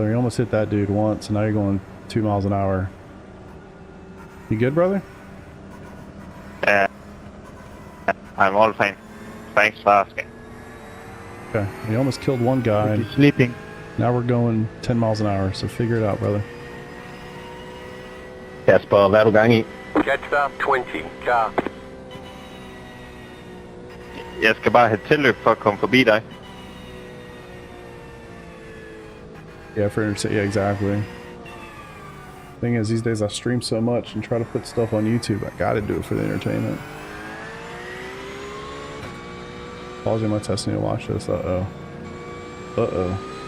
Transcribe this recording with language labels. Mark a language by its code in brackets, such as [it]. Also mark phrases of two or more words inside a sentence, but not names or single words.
[en] You almost hit that dude once, and now you're going 2 miles an hour. You good, brother? I'm all fine. Thanks for asking. Okay. You almost killed one guy. And Sleeping. now we're going 10 miles an hour, so figure it out, brother. [da] Kasper, hvad er du gang i? [en] Jetstar 20 car. [da] Jeg skal bare have tilløb for at komme forbi dig. [en] Yeah, yeah, exactly. Thing is, these days I stream so much and try to put stuff on YouTube. I gotta do it for the entertainment. Pausing my testing to watch this. Uh-oh. Uh-oh.